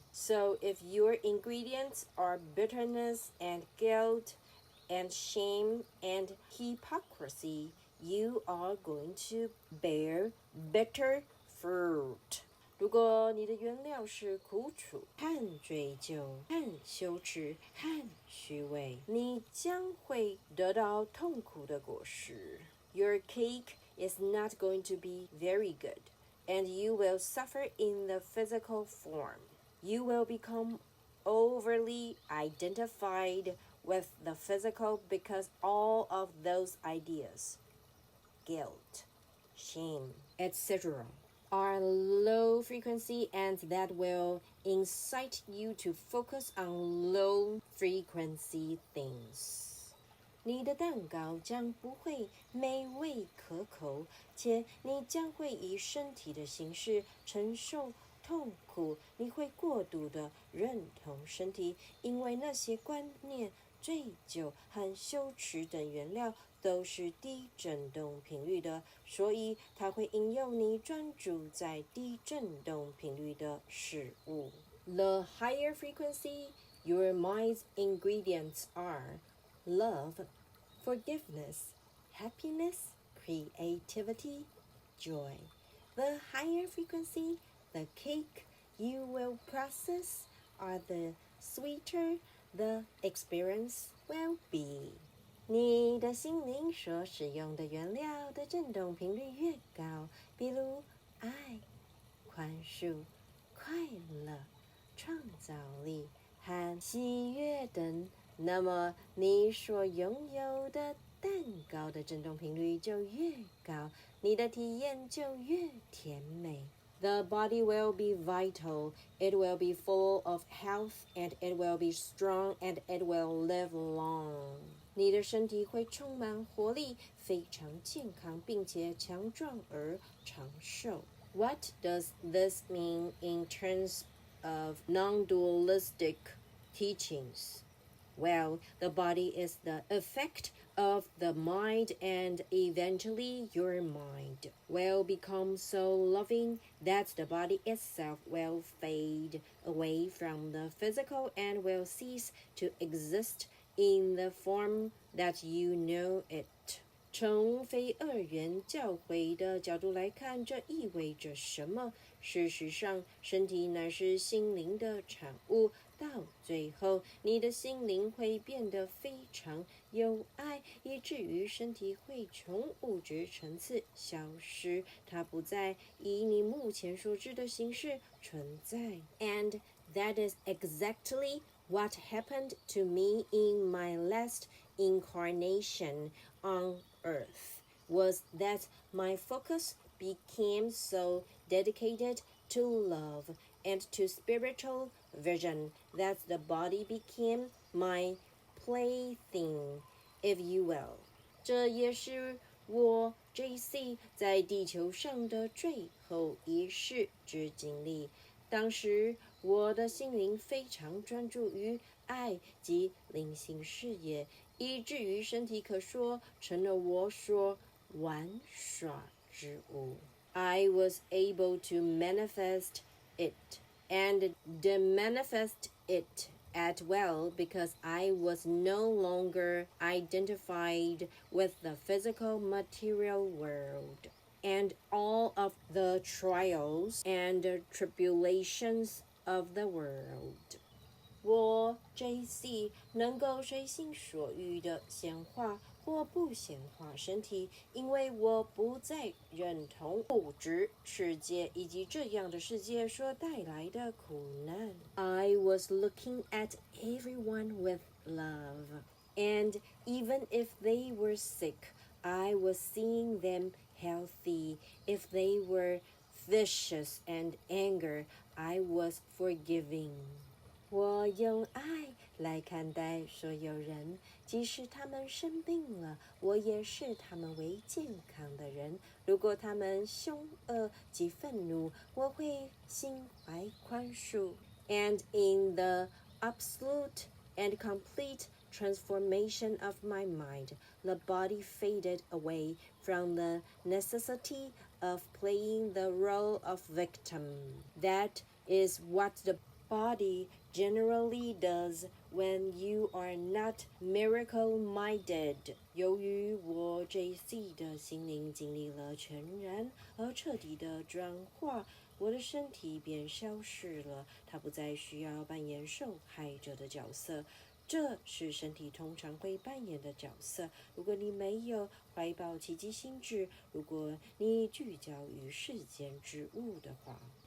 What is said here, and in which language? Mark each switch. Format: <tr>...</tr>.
<en>So if your ingredients are bitterness and guilt and shame and hypocrisy, you are going to bear bitter fruit.</en> <zh>如果你的原料是苦楚、和追究、和羞耻、和虚伪，你将会得到痛苦的果实。</zh> <en>Your cake is not going to be very good, and you will suffer in the physical form. You will become overly identified with the physical because all of those ideas, guilt, shame, etc.are low frequency and that will incite you to focus on low frequency things.</en> <zh>你的蛋糕将不会美味可口，且你将会以身体的形式承受痛苦。你会过度的认同身体，因为那些观念、醉酒和羞耻等原料都是低振动频率的，所以它会引诱你专注在低振动频率的事物。</zh> <en>The higher frequency your mind's ingredients are love, forgiveness, happiness, creativity, joy. The higher frequency, the cake you will process are the sweeter the experience will be.</en> <zh>你的心灵所使用的原料的振动频率越高，比如爱、宽恕、快乐、创造力和喜悦等，那么你所拥有的蛋糕的振动频率就越高，你的体验就越甜美。</zh> <en>The body will be vital, it will be full of health, and it will be strong, and it will live long.</en> <zh>你的身体会充满活力，非常健康，并且强壮而长寿。</zh> <en>What does this mean in terms of non-dualistic teachings? Well, the body is the effect of the mind, and eventually your mind will become so loving that the body itself will fade away from the physical and will cease to exist in the form that you know it。</en> <zh>从非二元教诲的角度来看，这意味着什么？事实上，身体乃是心灵的产物。到最后，你的心灵会变得非常有爱，以至于身体会从物质层次消失，它不再以你目前所知的形式存在。</zh> <en>And that is exactly what happened to me in my last incarnation on Earth, was that my focus became so dedicated to love and to spiritual vision that the body became my plaything, if you will.</en> <zh>这也是我 JC 在地球上的最后一世之经历。当时我的心灵非常专注于爱及灵性事业，以至于身体可说成了我所玩耍之物。</zh> <en>I was able to manifest it and demanifest it at will because I was no longer identified with the physical material world and all of the trials and tribulations of the world.</en> <zh>我 JC 能够随心所欲地显化或不显化身体，因为我不再认同物质世界以及这样的世界所带来的苦难。</zh> <en>I was looking at everyone with love, and even if they were sick, I was seeing them healthy. If they were vicious and anger, I was forgiving.</en> <zh>我用爱来看待所有人，即使他们生病了，我也视他们为健康的人。如果他们凶恶及愤怒，我会心怀宽恕。</zh> <en>And in the absolute and complete transformation of my mind, the body faded away from the necessity of playing the role of victim. That is what the body generally does when you are not miracle-minded.</en> <zh>由于我 JC 的心灵经历了全然而彻底的转化，我的身体便消失了，它不再需要扮演受害者的角色。这是身体通常会扮演的角色。如果你没有怀抱奇迹心智，如果你聚焦于世间之物的话。</zh>